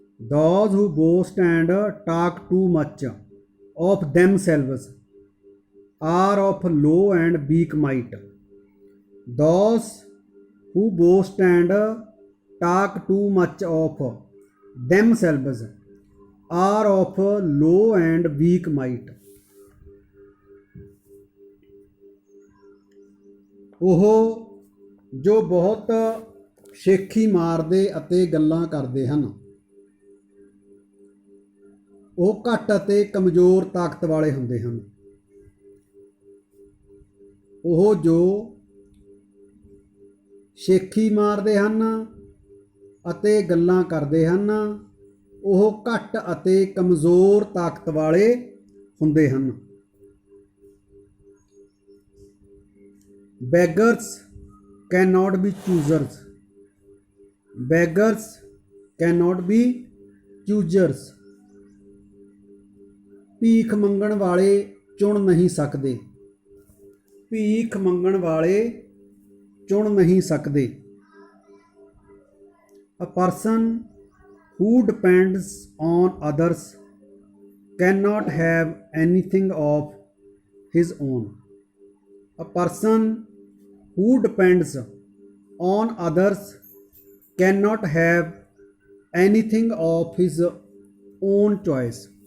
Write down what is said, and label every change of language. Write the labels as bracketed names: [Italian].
[English] Those who boast and talk too much of themselves are of low and weak might. Those who boast and talk too much of themselves are of low and weak might. [Punjabi] ਉਹ ਜੋ ਬਹੁਤ ਸ਼ੇਖੀ ਮਾਰਦੇ ਅਤੇ ਗੱਲਾਂ ਕਰਦੇ ਹਨ ਉਹ ਘੱਟ ਅਤੇ ਕਮਜ਼ੋਰ ਤਾਕਤ ਵਾਲੇ ਹੁੰਦੇ ਹਨ। ਉਹ ਜੋ ਸ਼ੇਖੀ ਮਾਰਦੇ ਹਨ ਅਤੇ ਗੱਲਾਂ ਕਰਦੇ ਹਨ ਉਹ ਘੱਟ ਅਤੇ ਕਮਜ਼ੋਰ ਤਾਕਤ ਵਾਲੇ ਹੁੰਦੇ ਹਨ। [English] beggars cannot be choosers, beggars cannot be choosers। [Punjabi] ਭੀਖ ਮੰਗਣ ਵਾਲੇ ਚੁਣ ਨਹੀਂ ਸਕਦੇ, ਭੀਖ ਮੰਗਣ ਵਾਲੇ ਚੁਣ ਨਹੀਂ ਸਕਦੇ। [English] A person who depends on others cannot have anything of his own। A person who depends on others cannot have anything of his own choice।